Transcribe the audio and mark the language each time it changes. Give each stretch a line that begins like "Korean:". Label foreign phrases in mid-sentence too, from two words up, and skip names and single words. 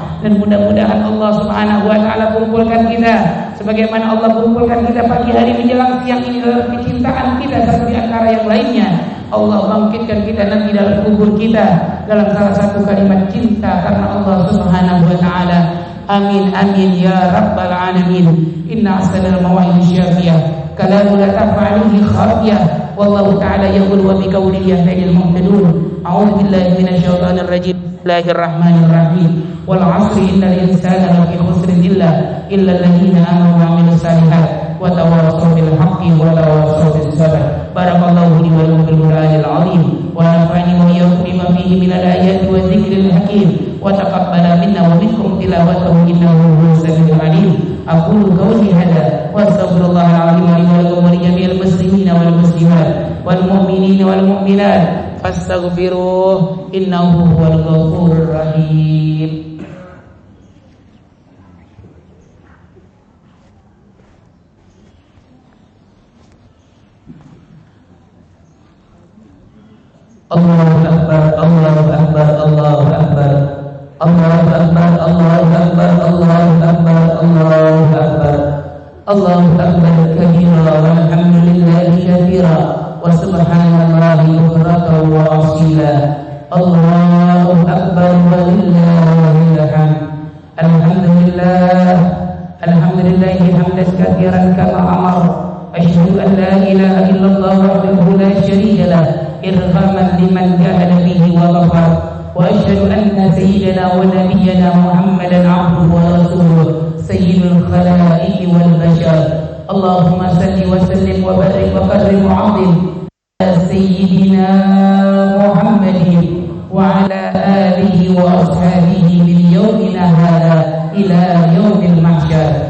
Indonesian: Dan mudah-mudahan Allah
Arabic: سبحانه وتعالى
Indonesian: kumpulkan kita sebagaimana Allah kumpulkan kita pagi hari menjelang siang ini dalam kecintaan kita satu di antara yang lainnya. Allah bangkitkan kita nanti dalam kubur kita dalam salah satu kalimat cinta karena Allah
Arabic: سبحانه وتعالى. آمين آمين يا رب العالمين. إن أحسن المواعظ شافية كلام لا تفعله خافية والله تعالى يقول وبقوله يهدي المهتدون. أعوذ بالله من الشيطان الرجيم. بسم الله الرحمن الرحيم. والعصر إن الإنسان لفي خسر إلا الذين آمنوا وعملوا الصالحات وتواصوا بالحق وتواصوا بالصبر. بارك الله لي ولكم بالقرآن العظيم ونفعني وإياكم بما فيه من الآيات والذكر الحكيم وتقبل منا ومنكم تلاوته إنه هو السميع العليم. أقول قولي هذا وأستغفر الله العظيم لي ولكم ولجميع المسلمين والمسلمات والمؤمنين والمؤمنات فاستغفروه إنه هو الغفور الرحيم. الله أكبر، الله أكبر، الله أكبر، الله أكبر، الله أكبر، الله أكبر، الله أكبر، الله أكبر كبيرا والحمد لله كثيرا وسبحان الله بكرة وأصيلا. الله أكبر ولله الحمد. الحمد لله، الحمد لله حمدا كثيرا كما أمر. أشهد أن لا إله إلا الله وحده لا شريك له إرغاما لمن جحد به وكفر. وأشهد أن سيدنا ونبينا محمدا عبده ورسوله سيد الخلائق والبشر. اللهم صل وسلم وبارك وكرم وعظم على سيدنا محمد وعلى آله وأصحابه من يومنا هذا إلى يوم المحشر.